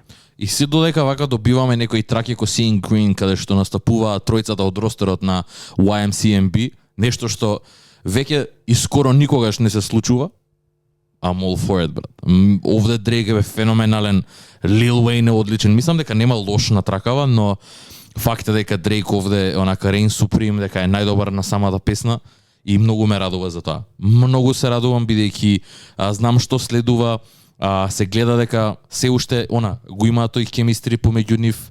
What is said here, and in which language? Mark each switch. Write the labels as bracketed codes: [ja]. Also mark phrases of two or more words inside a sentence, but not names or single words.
[mk] И се додека вака добиваме некои траки ко Seeing Green каде што настапуваат тројцата од ростерот на YMCMB, нешто што веќе и скоро никогаш не се случува. [en] I'm all for it, [mk] брат. Овде Дрейк е феноменален, Lil Wayne е одличен. Мислам дека нема лош на тракава, но факт е дека Дрейк овде онака [en] Reign Supreme, [mk] дека е најдобар на самата песна и многу ме радува за тоа. Многу се радувам бидејќи знам што следува, се гледа дека се уште го има тој chemistry помеѓу нив.